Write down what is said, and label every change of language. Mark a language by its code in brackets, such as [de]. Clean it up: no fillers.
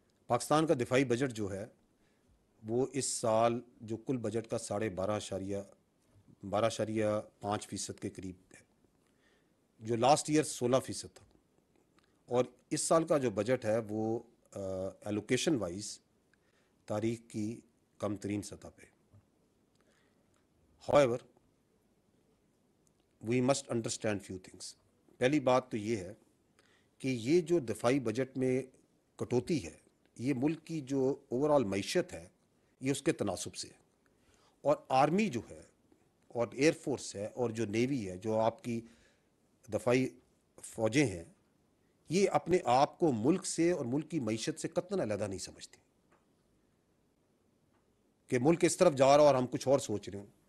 [ur] پاکستان کا دفاعی بجٹ جو ہے وہ اس سال جو کل بجٹ کا 12.5% کے قریب ہے, جو لاسٹ ایئر 16% تھا, اور اس سال کا جو بجٹ ہے وہ ایلوکیشن وائز تاریخ کی کم ترین سطح پہ. [en] however we must understand few things. [ur] پہلی بات تو یہ ہے کہ یہ جو دفاعی بجٹ میں کٹوتی ہے یہ ملک کی جو اوور آل معیشت ہے یہ اس کے تناسب سے ہے, اور آرمی جو ہے اور ایئر فورس ہے اور جو نیوی ہے, جو آپ کی دفاعی فوجیں ہیں, یہ اپنے آپ کو ملک سے اور ملک کی معیشت سے قطعاً علیحدہ نہیں سمجھتی کہ ملک اس طرف جا رہا اور ہم کچھ اور سوچ رہے ہوں.